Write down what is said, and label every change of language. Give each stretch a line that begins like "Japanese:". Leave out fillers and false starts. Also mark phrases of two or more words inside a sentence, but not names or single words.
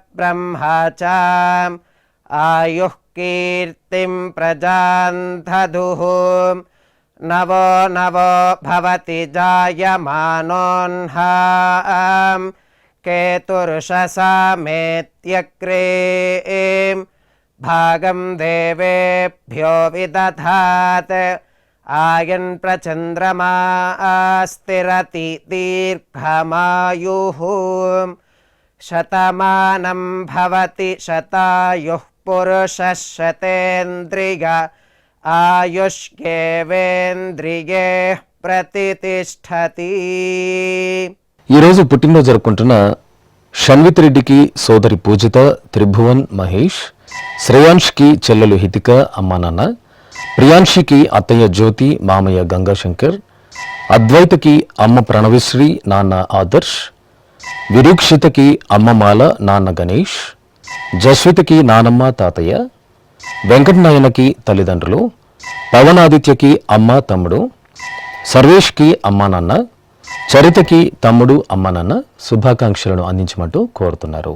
Sanskrit: आयुः कीर्तिं प्रजां दधुः नवो नवो भवति जायमानोऽह्नां केतुर्षसामेत्यग्रे भागं देवेभ्यो विदधात् आयन् प्रचन्द्रमा स्थिरति दीर्घमायुः शतमानं भवति शतायुः पुरुषः शतेन्द्रिय आयुष्येवेन्द्रिये प्रतिष्टति.
Telugu: ఈరోజు పుట్టినరోజు జరుపుకుంటున్న షణ్విత్ రెడ్డికి సోదరి పూజిత, త్రిభువన్ మహేష్, శ్రేయాంష్కి చెల్లెలు హితిక అమ్మా నాన్న, ప్రియాంషికి అత్తయ్య జ్యోతి, మామయ్య గంగాశంకర్, అద్వైతకి అమ్మ ప్రణవిశ్రీ, నాన్న ఆదర్శ్, విరూక్షితకి అమ్మ మాల, నాన్న గణేష్, జస్వితకి నానమ్మ తాతయ్య, వెంకటనాయనకి తల్లిదండ్రులు, పవనాదిత్యకి అమ్మ తమ్ముడు, సర్వేష్కి అమ్మా నాన్న, చరితకి తమ్ముడు అమ్మా నాన్న శుభాకాంక్షలను అందించమంటూ కోరుతున్నారు.